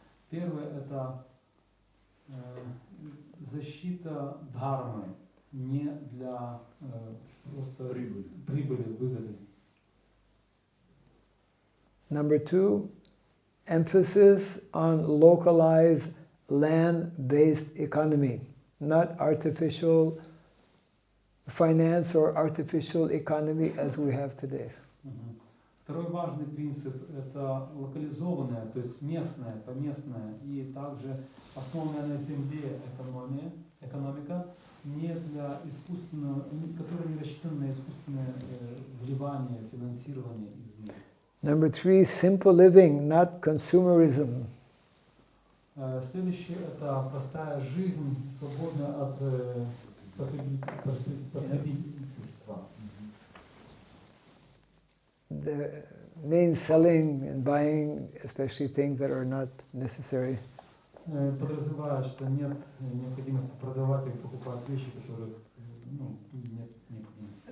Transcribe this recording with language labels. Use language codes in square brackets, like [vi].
[ru] Первое – это защита дхармы, не для просто прибыли, выгоды. [en] Number 2, emphasis on localized land-based economy, not artificial finance or artificial economy as we have today. [ru] Второй важный принцип – это локализованная, то есть местная, поместная и также основанная на земле экономика, не для искусственного, которая не рассчитана на искусственное вливание, финансирование извне. [en] Number 3, simple living, not consumerism. [ru] Следующее – это простая жизнь, свободная от потребительства. [en] The means selling and buying, especially things that are not necessary. [ru] Подразумевает, что нет необходимости продавать или покупать вещи, которых нет необходимости.